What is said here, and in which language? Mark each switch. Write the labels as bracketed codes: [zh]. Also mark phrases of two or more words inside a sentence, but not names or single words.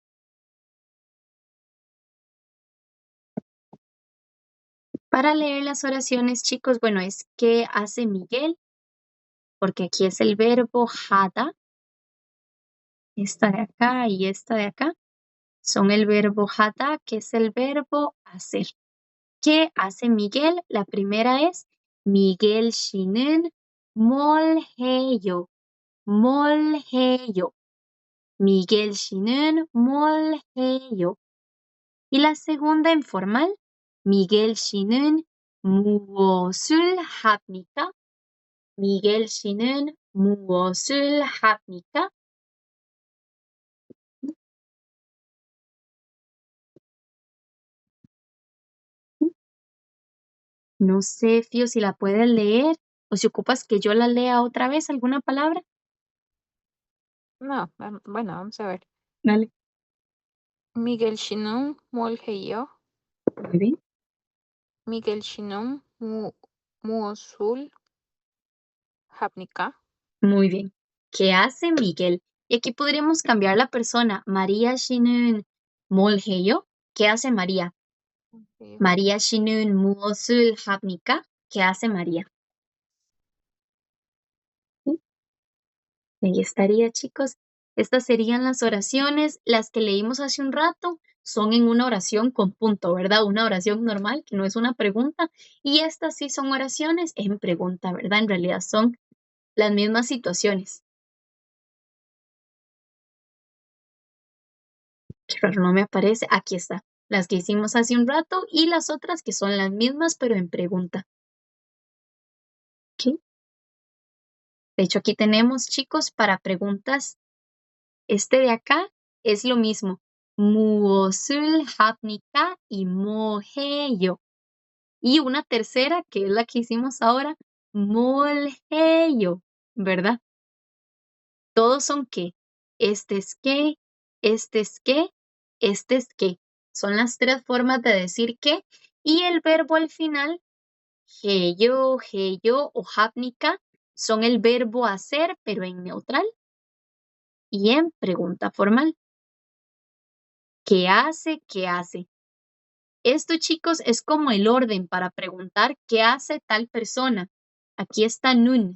[es] Para leer las oraciones, chicos, bueno, es ¿qué hace Miguel? Porque aquí es el verbo hada. Esta de acá y esta de acá son el verbo hada, que es el verbo hacer. ¿Qué hace Miguel? La primera es [ko] Miguel 씨는 뭘 해요? 뭘 해요? Miguel 씨는 뭘 해요? [es] Y la segunda en formal, [ko] Miguel 씨는 무엇을 합니까? Miguel 씨는 무엇을 합니까? [es] No sé, Fío, si la puedes leer o si ocupas que yo la lea otra vez, ¿alguna palabra? No, bueno, vamos a ver. Dale. [ko] Miguel 씨는 뭘 해요? [es] Muy bien. [ko] Miguel 씨는 무엇을 합니까? [es] Muy bien. ¿Qué hace Miguel? Y aquí podríamos cambiar la persona. [ko] María 씨는 뭘 해요? [es] ¿Qué hace María? [ko] 해요. María 씨는 무엇을 합니까? [es] ¿Qué hace María? ¿Sí? Ahí estaría, chicos. Estas serían las oraciones. Las que leímos hace un rato son en una oración con punto, ¿verdad? Una oración normal, que no es una pregunta. Y estas sí son oraciones en pregunta, ¿verdad? En realidad son las mismas situaciones. Qué raro, no me aparece. Aquí está. Las que hicimos hace un rato y las otras que son las mismas, pero en pregunta. ¿Ok? De hecho, aquí tenemos, chicos, para preguntas. Este de acá es lo mismo. [ko] 무엇을 합니까? Y 뭐 해요. [es] Y una tercera, que es la que hicimos ahora, [ko] 뭘 해요, [es] ¿verdad? Todos son qué. Este es qué, este es qué, este es qué. Son las tres formas de decir qué. Y el verbo al final, [ko] 해요, 해요 o 합니까, [es] son el verbo hacer, pero en neutral y en pregunta formal. ¿Qué hace? ¿Qué hace? Esto, chicos, es como el orden para preguntar qué hace tal persona. Aquí está nun.